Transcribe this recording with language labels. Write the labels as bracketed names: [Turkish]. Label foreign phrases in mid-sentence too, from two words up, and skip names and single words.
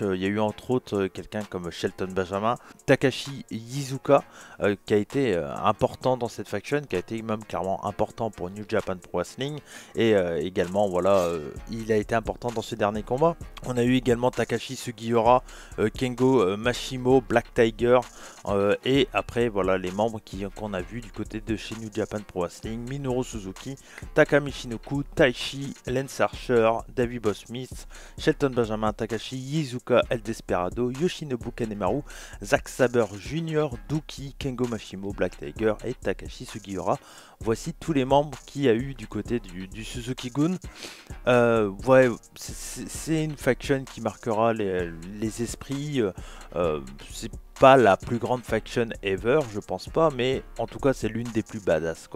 [French] Il y a eu entre autres quelqu'un comme Shelton Benjamin, Takashi Iizuka, qui a été important dans cette faction, qui a été même clairement important pour New Japan Pro Wrestling, et également voilà, il a été important dans ce dernier combat. On a eu également Takashi Sugiura, Kengo Mashimo, Black Tiger, et après voilà les membres qu'on a vu du côté de chez New Japan Pro Wrestling, Minoru Suzuki, Michinoku, Taichi, Lance Archer, Davey Boy Smith, Shelton Benjamin, Takashi, Yizuka, El Desperado, Yoshinobu Kanemaru, Zack Sabre Jr., Douki, Kengo Mashimo, Black Tiger et Takashi Sugiura. Voici tous les membres qu'il y a eu du côté du Suzuki-gun. Ouais, c'est une faction qui marquera les esprits. C'est pas la plus grande faction ever, je pense pas, mais en tout cas c'est l'une des plus badass quoi.